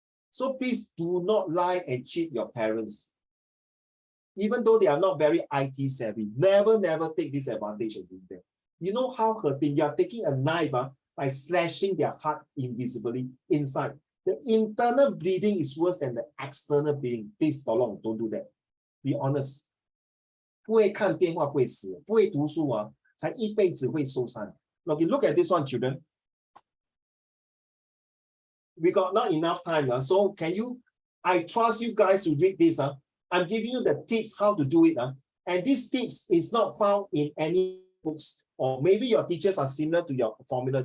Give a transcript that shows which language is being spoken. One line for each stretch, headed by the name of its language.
English: So please do not lie and cheat your parents. Even though they are not very IT savvy, never take this advantage of them. You know how hurting? You are taking a knife by slashing their heart invisibly inside. The internal bleeding is worse than the external bleeding. Please, don't do that. Be honest.
Chinese: 不会看电话不会死，不会读书才一辈子会受伤。
English: Okay, look at this one, children. We got not enough time, so can you? I trust you guys to read this. I'm giving you the tips how to do it. And these tips is not found in any books, or maybe your teachers are similar to your formula.